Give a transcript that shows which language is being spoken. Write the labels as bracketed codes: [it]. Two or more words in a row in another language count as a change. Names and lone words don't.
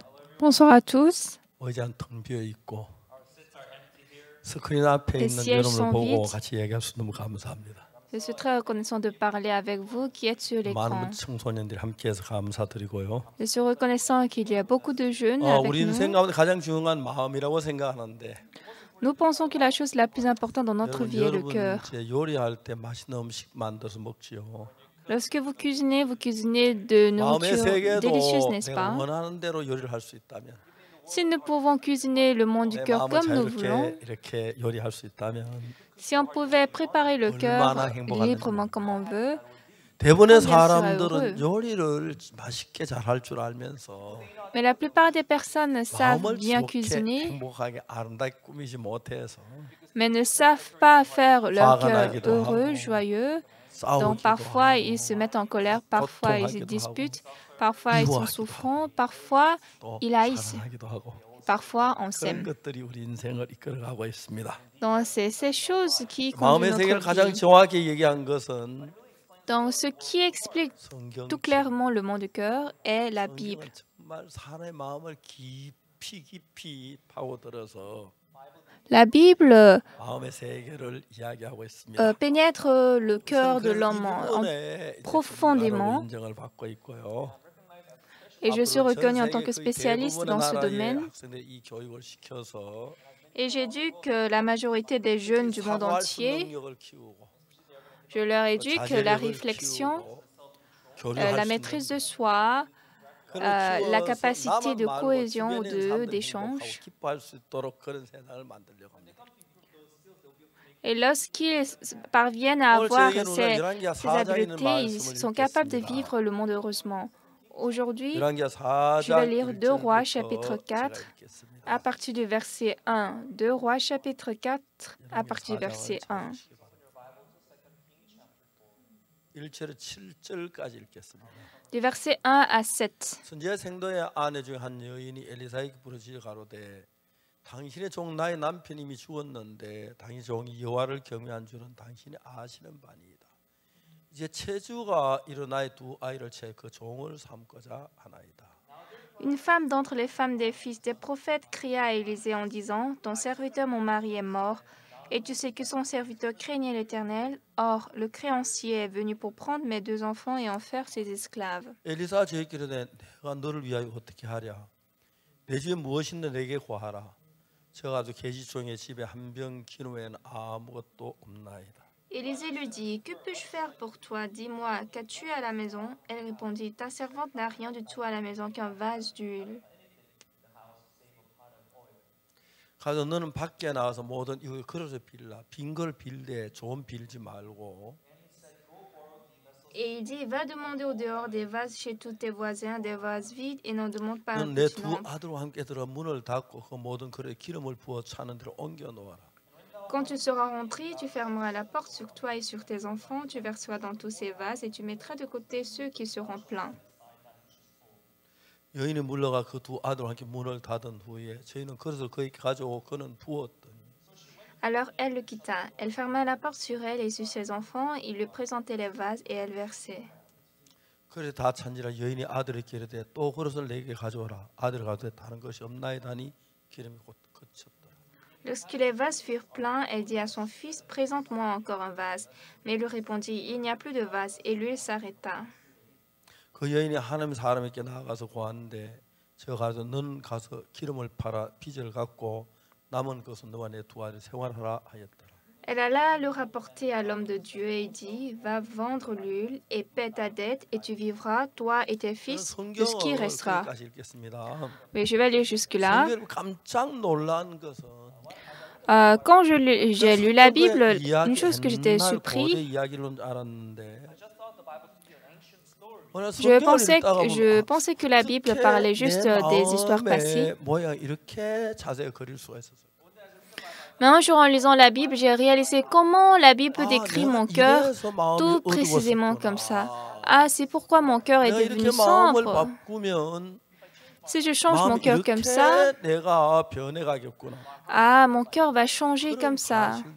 [fr] Bonsoir à tous. [ko] 의자는 텅 비어 있고 스크린 앞에 [fr] Les [ko] 있는 [fr] sièges [ko] 여러분을 [fr] sont [ko] 보고 [fr] vides. [ko] 같이 얘기할 수 너무 감사합니다. [fr] Je suis très reconnaissant de parler avec vous qui êtes sur l'écran. [ko] 많은 청소년들이 함께해서 감사드리고요. [fr] Je suis reconnaissant qu'il y a beaucoup de jeunes avec [ko] 우리 인생 [fr] nous. [ko] 가운데 가장 중요한 마음이라고 생각하는데 [fr] Nous pensons que la chose la plus importante dans notre vie est le [ko] 여러분 [fr] cœur. [ko] 이제 요리할 때 맛있는 음식 만들어서 먹지요. [fr] Lorsque vous cuisinez de [ko] 마음의 [fr] nourriture [ko] 세계도 [fr] délicieuse, n'est-ce [ko] 내가 [fr] pas? [ko] 원하는 대로 요리를 할 수 있다면 [fr] Si nous pouvons cuisiner le monde du [ko] 내 [fr] cœur [ko] 마음을 [fr] comme nous voulons, [ko] 자유롭게 이렇게 요리할 수 있다면 [fr] si on pouvait préparer le cœur [ko] 얼마나 행복한지. [fr] librement comme on veut, [ko] 대부분의 [fr] combien sera [ko] 사람들은 [fr] heureux. [ko] 요리를 맛있게 잘할 줄 알면서 [fr] Mais la plupart des personnes savent [ko] 마음을 [fr] bien [ko] 좋게 [fr] cuisiner, [ko] 행복하게 아름답게 꾸미지 못해서 [fr] mais ne savent pas faire leur [ko] 화가 [fr] cœur [ko] 나기도 [fr] heureux, [ko] 하고, [fr] joyeux. Donc [ko] 싸우기도 [fr] parfois [ko] 하고, [fr] ils se mettent en colère, parfois ils se [ko] 고통하기도 [fr] disputent, [ko] 하고, [fr] parfois ils sont [ko] 미워하기도 [fr] souffrants, parfois [ko] 또 [fr] ils haïssent, [ko] 사랑하기도 하고 [fr] parfois on [ko] 그런 [fr] s'aime. [ko] 것들이 우리 인생을 이끌어가고 있습니다. [fr] Donc c'est ces choses qui conduisent [ko] 마음의 세계를 [fr] notre [ko] 가장 [fr] vie. [ko] 정확히 얘기한 것은 [fr] Donc ce qui explique [ko] 성경. [fr] tout clairement le monde du cœur est la Bible. [ko] 성경은 정말 사람의 마음을 깊이 파고들어서 [fr] La Bible [ko] 마음의 세계를 이야기하고 있습니다. [fr] pénètre le cœur de [ko] 그래서 이 [fr] l'homme [ko] 부분에 이제 [fr] profondément. [ko] 인정을 받고 있고요. [fr] Et je suis [ko] 앞으로 전 [fr] reconnue en tant [ko] 세계 [fr] que [ko] 거의 [fr] spécialiste [ko] 대부분의 [fr] dans ce [ko] 나라의 [fr] domaine. [ko] 학생들이 이 교육을 시켜서 [fr] Et j'éduque la majorité des jeunes du monde [ko] 사고할 수 [fr] entier. [ko] 능력을 키우고 [fr] Je leur éduque la [ko] 자제력을 [fr] réflexion, [ko] 키우고 [fr] la [ko] 교류할 수 [fr] maîtrise de [ko] 있는 [fr] soi, [ko] 그걸 [fr] la [ko] 키워서 [fr] capacité [ko] 나만 [fr] de [ko] 말고 [fr] cohésion ou [ko] 주변에 있는 사람들이 [fr] d'échange. [ko] 행복하고 기뻐할 수 있도록 그런 세상을 만들려고 합니다. [fr] Et lorsqu'ils parviennent à avoir [ko] 오늘 [fr] ces [ko] 열왕기하 4장에 있는 [fr] habiletés, ils [ko] 말씀을 [fr] sont capables de [ko] 읽겠습니다. [fr] vivre le monde heureusement. Aujourd'hui, [ko] 열왕기하 [fr] je vais [ko] 4장 [fr] lire 2 Rois chapitre [ko] 1절부터 제가 [fr] 4 [ko] 읽겠습니다. [fr] à partir du verset 1. 2 Rois chapitre 4 à partir du verset 1. [ko] 1절에 7절까지 읽겠습니다. [fr] Du verset 1 à 7. [ko] 선지자 생도의 아내 중 한 여인이 엘리사에게 부르짖어 가로되 당신의 종 나의 남편이 이미 죽었는데 당신 종이 여호와를 경외한 줄은 당신이 아시는 바니이다. 이제 체주가 일어나의 두 아이를 채 그 종을 삼고자 하나이다. [fr] Une femme d'entre les femmes des fils des prophètes cria à Élisée en disant, « Ton serviteur, mon mari, est mort, et tu sais que son serviteur craignait l'Éternel. Or, le créancier est venu pour prendre mes 2 enfants et en faire ses esclaves. [ko] 엘리사 저에게 이르되 내가 너를 위하여 어떻게 하랴? 내 집에 무엇인데 내게 구하라. 저가 아주 계집종의 집에 한 병 기름 외에는 아무것도 없나이다. » [fr] Élisée lui dit, « Que puis-je faire pour toi? Dis-moi, qu'as-tu à la maison? » Elle répondit, « Ta servante n'a rien du tout à la maison qu'un vase d'huile. » [ko] 가서 너는 밖에 나가서 모든 이거 그릇을 빌라. 빈 걸 빌되 좀 빌지 말고. [fr] Et il dit, « Va demander au dehors des vases chez tous tes voisins, des vases vides, et n'en demande pas un [ko] 넌 내 [fr] petit [ko] 두 [fr] nombre. [ko] 아들과 함께 들어 문을 닫고 그 모든 그릇에 기름을 부어 차는 대로 옮겨 놓아라. [fr] Quand tu seras rentré, tu fermeras la porte sur toi et sur tes enfants, tu verseras dans tous ces vases et tu mettras de côté ceux qui seront pleins. [ko] 여인이 물러가 그 두 아들과 함께 문을 닫은 후에 저희는 그릇을 그에게 가져오고 그는 부었더니 [fr] Alors elle le quitta. Elle ferma la porte sur elle et sur ses enfants. Il lui présentait les vases et elle versait. [ko] 그래 다 찬지라 여인이 아들에게 이르되 또 그릇을 내게 가져오라. 아들 가되 다른 것이 없나이다니 기름이 곧 그쳤더라. [fr] Lorsque les vases furent pleins, elle dit à son fils, « Présente-moi encore un vase. » Mais il lui répondit, « Il n'y a plus de vase. » Et l'huile s'arrêta. [ko] 그 여인이 하나님 사람에게 나아가서 고하는데 저 가서 넌 가서 기름을 팔아 빚을 갚고 남은 것은 너와 내 두 아들 생활하라 하였더라. [fr] Elle alla le rapporter à l'homme de Dieu et dit, « Va vendre l'huile et paie ta dette et tu vivras, toi et tes fils, de ce qui restera. » [ko] 성경을 읽겠습니다. [fr] Mais je vais lire jusque-là. [ko] 성경을 깜짝 놀란 것은 [fr] Quand j'ai lu la Bible, une chose que j'étais [ko] 고대 [fr] surpris, [ko] 이야기로 알았는데 [fr] je pensais que la Bible parlait juste des histoires passées. [ko] 모양 이렇게 자세히 그릴 수가 있었어요. [fr] Mais un jour, en lisant la Bible, j'ai réalisé comment la Bible décrit mon cœur tout précisément comme ça. Ah, c'est pourquoi mon cœur est devenu sombre. Si je change mon cœur comme ça, ah, mon cœur va changer comme ça.